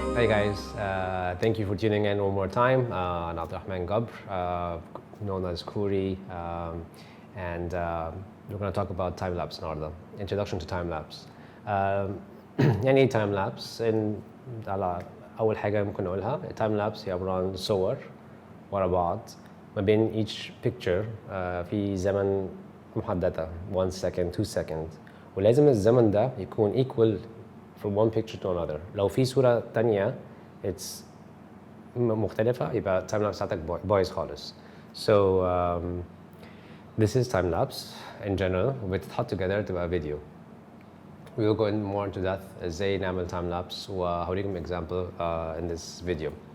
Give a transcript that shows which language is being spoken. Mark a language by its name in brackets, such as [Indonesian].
[English] guys, thank you for tuning in one more time. I'm Abdelrahman Gabr, known as Koree, and we're going to talk about time lapse [Arabic] النهارده. [English] Introduction to time lapse. [Arabic] يعني [English] time lapse [Arabic] على أول حاجة ممكن نقولها time lapse هي عبارة عن صور ورا بعض ما بين [English] each picture [Arabic] في زمن محددة [English] 1 second 2 seconds [Arabic] ولازم الزمن ده يكون [English] equal from one picture to another. [Arabic] لو في صورة تانية [English] it's [Arabic] مختلفة يبقى time lapse بتاعتك بايظ خالص. [English] So this is time lapse in general [Arabic] وبتتحط [English] together تبقى video. We will go in more into depth [Arabic] ازاي نعمل [English] time lapse [Arabic] وهوريكم [English] example in this video.